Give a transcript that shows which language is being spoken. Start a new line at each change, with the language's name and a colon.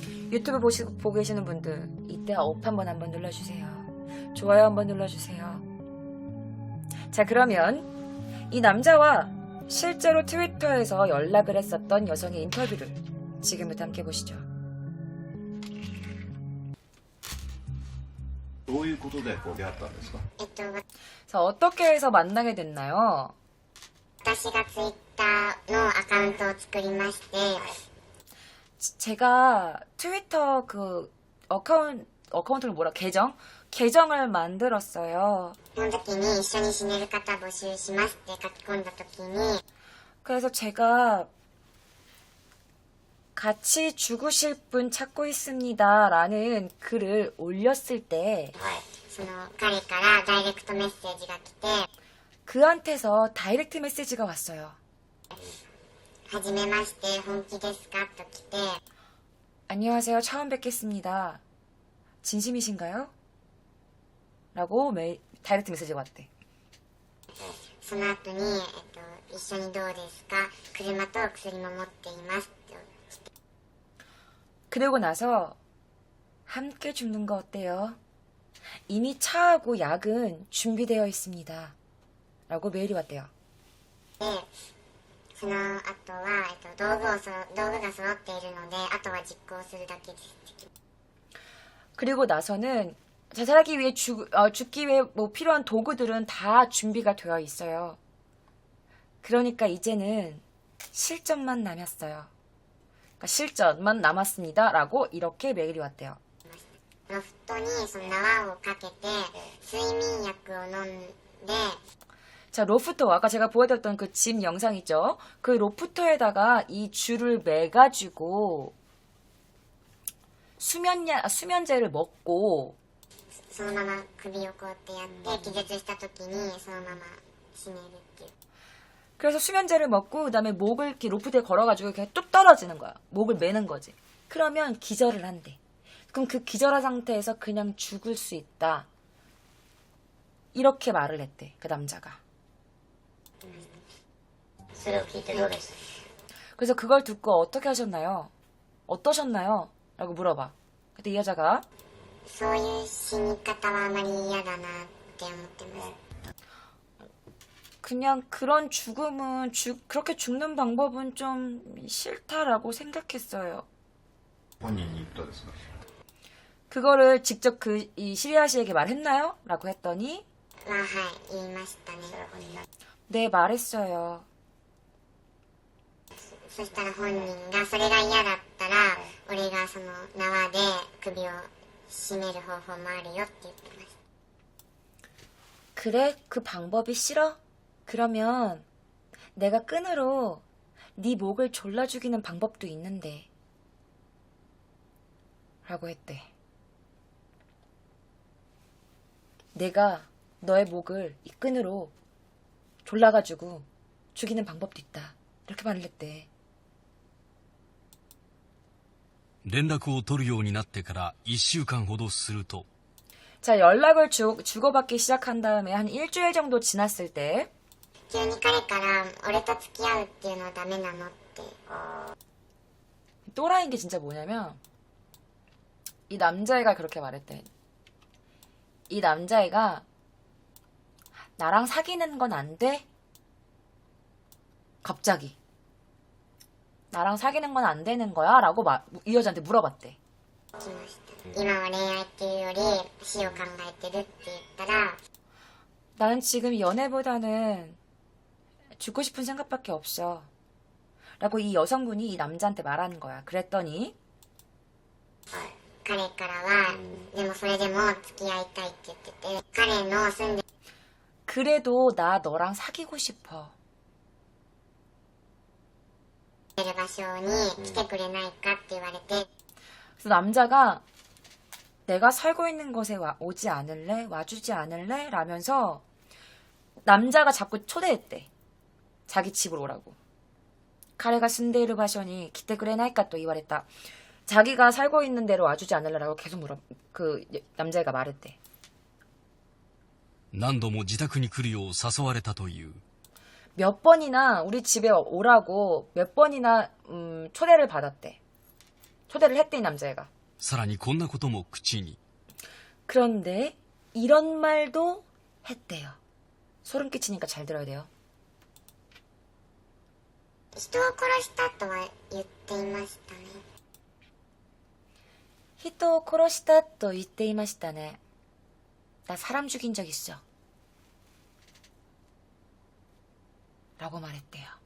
Korean: 유튜브 보고 계시는 분들 이때 업 한번 눌러주세요. 좋아요 한번 눌러주세요. 자, 그러면 이 남자와 실제로 트위터에서 연락을 했었던 여성의 인터뷰를 지금부터 함께 보시죠.
Japanese: どういうことでこう出会ったんですか？
Korean: 자, 어떻게 해서 만나게 됐나요?
Japanese: 私がツイッターのアカウントを作りまして、
Korean: 제가 트위터 어카운트를 계정을 만들었어요.
Japanese: その時に一緒に死ねる方募集しますって書き込んだ時に、
Korean: 그래서 제가 같이 죽으실 분 찾고 있습니다 라는 글을 올렸을 때
Japanese: その彼からダイレクトメッセージが来て、
Korean: 그한테서 다이렉트 메시지가 왔어요.
Japanese: はじめまして本気ですかと来て、
Korean: 안녕하세요. 처음 뵙겠습니다. 진심이신가요? 라고 다이렉트 메시지가 왔대.
Japanese: その後に、一緒にどうですか、車と薬も持っていますって。
Korean: 그러고 나서 함께 죽는 거 어때요? 이미 차하고 약은 준비되어 있습니다. 라고 메일이 왔대요.
Japanese: で、その後は、道具が揃っているので、あとは実行するだけです。
Korean: 그리고 나서는 자살하기 위해 죽기 위해 필요한 도구들은 다 준비가 되어 있어요. 그러니까 이제는 실전만 남았어요. 그러니까 실전만 남았습니다. 라고 이렇게 메일이 왔대요.
Japanese: ロフトにその縄をかけて睡眠薬を飲んで、
Korean: 자, 로프터, 아까 제가 보여드렸던 그 집 영상 있죠? 그 로프터에다가 이 줄을 매가지고 수면제를 먹고
Japanese: そのまま首をこうやってやって気絶した時にそのまま死ねるっていう。
Korean: 그래서 수면제를 먹고 그다음에 목을 이렇게 로프트에 걸어가지고 이렇게 뚝 떨어지는 거야. 목을 매는 거지. 그러면 기절을 한대. 그럼 그 기절한 상태에서 그냥 죽을 수 있다. 이렇게 말을 했대. 그 남자가.
Japanese: それを聞いてどうでした？
Korean: 그래서 그걸 듣고 어떻게 하셨나요? 어떠셨나요? 라고 물어봐. 그때 이 여자가
Japanese: そういう死に方はあまり嫌だなって思ってます。
Korean: 그냥 그런 죽음은 그렇게 죽는 방법은 좀 싫다라고 생각했어요.
Japanese: 本人に言ったですか？
Korean: 그거를 직접 이 시리아 씨에게 말했나요? 라고 했더니
Japanese: ははい言いましたね。
Korean: 네, 말했어요.
Japanese: そしたら本人がそれが嫌だったら俺がその縄で首を絞める方法もあるよって言ってました。
Korean: 그래? 그 방법이 싫어? 그러면 내가 끈으로 네 목을 졸라 죽이는 방법도 있는데 라고 했대. 내가 너의 목을 이 끈으로 졸라가지고 죽이는 방법도 있다. 이렇게 말을 했대.
Japanese: 連絡を取るようになってから1週間ほどすると
Korean: 자, 연락을 주고받기 시작한 다음에 한 일주일 정도 지났을 때
Japanese: 急に彼から俺と付き合うっていうのはダメなのって。
Korean: 또라이인 게 진짜 뭐냐면 이 남자애가 그렇게 말했대. 이 남자애가 나랑 사귀는 건 안 돼? 갑자기 나랑 사귀는 건 안 되는 거야? 라고 이 여자한테 물어봤대.
Japanese: 来ました。今は恋愛っていうより死を考えてるって言ったら
Korean: 나는 지금 연애보다는 죽고 싶은 생각밖에 없어. 라고 이 여성분이 이 남자한테 말하는 거야. 그랬더니
Japanese: 彼からはでもそれでも付き合いたいって言ってて彼の住んで
Korean: 그래도 나 너랑 사귀고 싶어.
Japanese: る場所に来てくれないかって言われて
Korean: 그래서 남자가 내가 살고 있는 곳에 오지 않을래? 와주지 않을래? 라면서 남자가 자꾸 초대했대. 자기 집으로 오라고.
Japanese: 彼が住んでいる場所に来てくれないかと言われた.
Korean: 자기가 살고 있는 데로 와주지 않을래라고 계속 그 남자애가 말했대.
Japanese: 何度も自宅に来るよう誘われたという。
Korean: 몇 번이나 우리 집에 오라고 몇 번이나 초대를 받았대. 초대를 했대, 이 남자애가.
Japanese: さらにこんなことも口に。
Korean: 그런데 이런 말도 했대요. 소름 끼치니까 잘 들어야 돼요.
Japanese: 人を殺したとは言っていましたね 히토 코로시타 또 이때 이마시다네.
Korean: 나 사람 죽인 적 있어. 라고 말했대요.